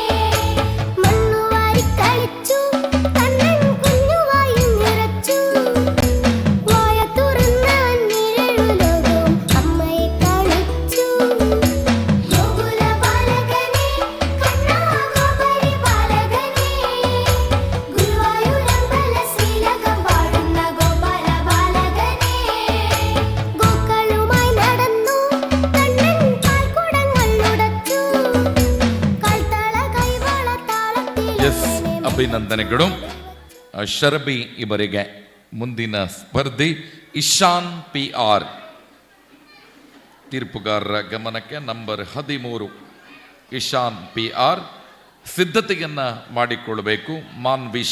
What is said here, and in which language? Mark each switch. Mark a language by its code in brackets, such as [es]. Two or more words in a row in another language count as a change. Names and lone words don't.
[ml] മണ്ണുവാരി കളിച്ചു കണ്ണൻ കുഞ്ഞുവായും നിറച്ചു വായ തുറന്നവൻ നിഴലു ലോകവും അമ്മയെ കാണിച്ചു ഗോകുല ബാലകനേ കണ്ണാ ഗോപരി ബാലകനേ ഗുരുവായൂരപ്പന ശ്രീലകം വാഴുന്ന ഗോപാല ബാലകനേ. ഗോക്കളുമായി നടന്നു കണ്ണൻ കാൽക്കുടങ്ങൾ ഉടച്ചു കാൽത്തള കൈവള [kn] ಎಸ್, [ml] താളത്തിൽ [kn] ಅಭಿನಂದನೆಗಳು ಶರಬಿ ಇವರಿಗೆ. ಮುಂದಿನ ಸ್ಪರ್ಧಿ ಇಶಾನ್ PR. ತೀರ್ಪುಗಾರರ ಗಮನಕ್ಕೆ ನಂಬರ್ 13 ಇಶಾನ್ PR. ಸಿದ್ಧತೆಯನ್ನು ಮಾಡಿಕೊಳ್ಳಬೇಕು ಮಾನ್ವಿಶ್.